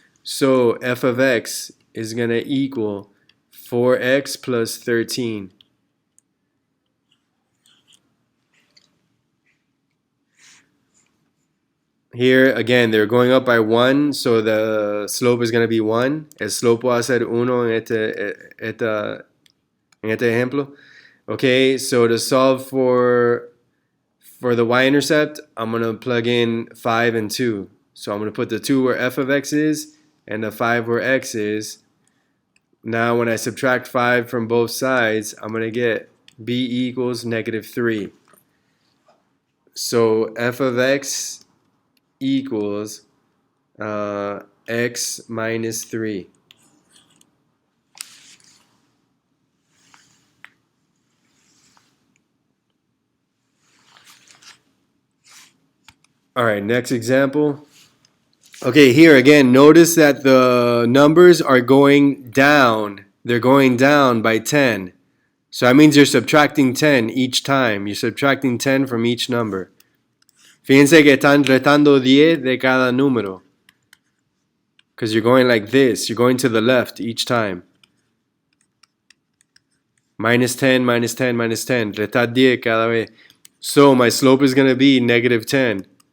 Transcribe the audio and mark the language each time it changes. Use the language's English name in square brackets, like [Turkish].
[English] So f of x is going to equal 4x plus 13. Here, again, they're going up by 1, so the slope is going to be 1. [Spanish] El slope va a ser 1 en este ejemplo. [English] Okay, so to solve for the y-intercept, I'm going to plug in 5 and 2. So I'm going to put the 2 where f of x is and the 5 where x is. Now when I subtract 5 from both sides, I'm going to get b equals negative 3. So f of x equals x minus 3. All right, next example. Okay, here again, notice that the numbers are going down. They're going down by 10. So that means you're subtracting 10 each time. You're subtracting 10 from each number. [Spanish] Fíjense que están restando 10 de cada número. [English] Because you're going like this. You're going to the left each time. Minus 10, minus 10, minus 10. [Spanish] Restar 10 cada vez. [English] So my slope is going to be negative 10.